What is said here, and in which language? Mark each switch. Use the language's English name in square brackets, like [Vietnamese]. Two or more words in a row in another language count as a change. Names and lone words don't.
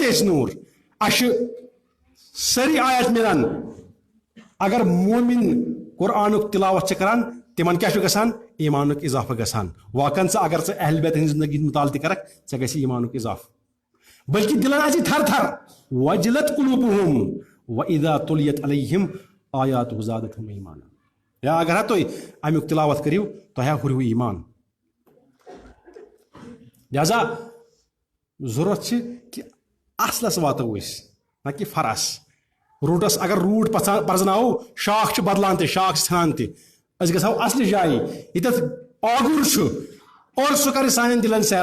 [Kashmiri] تہِ ٲسۍ نوٗر اسہِ چھِ سٲری آیات مِلان اگر مومِن قرآنُک تلاوت چھِ کران تمن کیٛاہ چھُ گژھان ایمانُک اضافہٕ گژھان واقعن ژٕ اگر ژٕ اہل بیت ہٕنٛدِ زندگی مطالعہٕ تہِ کرکھ ژےٚ گژھِ ایمانُک اضافہٕ بلکہ دلن آسہِ تھر تھر [Arabic] وجلت قلوبہم واذا تُلِیت علیہم آیاتہ زادتہم ایمانا [Kashmiri] یا اگر تُہۍ امیُک تلاوت کٔرِو تۄہہِ ہُریو ایمان لہذا ضرورت چھِ کہِ اصلس واتو أسۍ نہ کہِ فرس روٗٹس اگر روٗٹ پرزناوو شاخ چھِ بدلان تہِ شاخ چھِ ژھنان تہِ أسۍ گژھو اصلہِ جایہِ ییٚتٮ۪تھ آگُر چھُ اور سُہ کرِ سانٮ۪ن دِلن